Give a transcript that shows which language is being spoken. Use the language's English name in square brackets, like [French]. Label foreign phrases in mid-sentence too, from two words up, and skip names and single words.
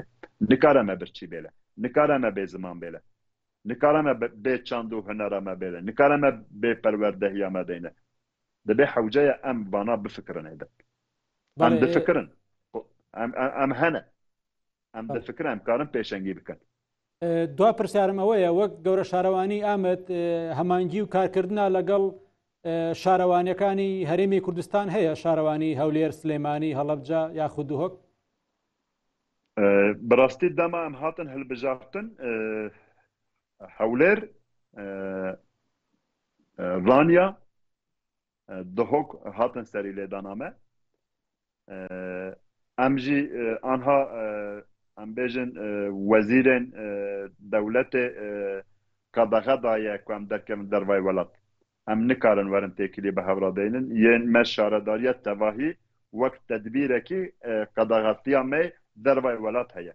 [Kurdish] Nikare me birçî bêle, nikare me bê ziman bêle, nikare me bê çand û hunera me bêle, nikare me bê perwerdehiya me deyne. Dibe hewceya em vana bifikirin hêdin. Em difikirin. Em hene. Em difikirin em karin pêşengî bikin. [Central Kurdish] دوا پرسیارم ئەوەیە وەک گەورە شارەوانی ئامەد هەمانگی و کارکردنا لەگەڵ شارەوانیەکانی هەرێمی کوردستان هەیە شارەوانی هەولێر سلێمانی هەڵەبجە یاخود دوهۆک؟ [Kurdish] بەڕاستی دەما ئەم هاتن هەڵبژارتن هەولێر ڕانیا دوهۆک هاتن سەری لێدانا me ئەم jî anha em bêjin wezîrên dewletê qedexe daye ku em derkevin dervayê welat. Em nikarin werin têkilî bi hevra deynin. Yên me şaredariya tevahî wek tedbîrekî qedexetiya me dervayê welat heye.